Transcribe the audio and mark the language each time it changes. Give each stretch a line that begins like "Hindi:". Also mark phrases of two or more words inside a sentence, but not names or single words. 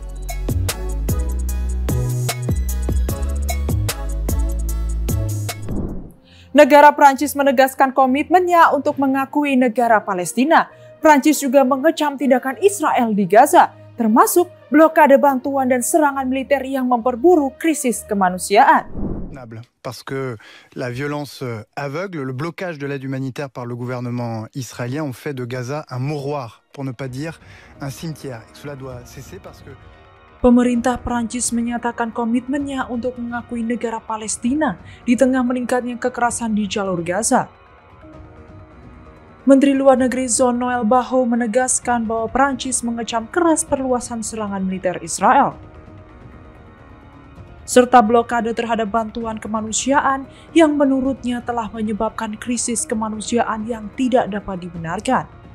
Indonesian: Negara Prancis menegaskan komitmennya untuk mengakui negara Palestina. Prancis juga mengecam tindakan Israel di Gaza, termasuk blokade bantuan dan serangan militer yang memperburuk krisis kemanusiaan.
French: Parce que la violence aveugle, le blocage de l'aide humanitaire par le gouvernement israélien ont fait de Gaza un mouroir, pour ne pas dire un cimetière. Et cela doit cesser parce que
Indonesian: Pemerintah Prancis menyatakan komitmennya untuk mengakui negara Palestina di tengah meningkatnya kekerasan di jalur Gaza. Menteri Luar Negeri Jean-Noël Barrot menegaskan bahwa Prancis mengecam keras perluasan serangan militer Israel, serta blokade terhadap bantuan kemanusiaan yang menurutnya telah menyebabkan krisis kemanusiaan yang tidak dapat dibenarkan.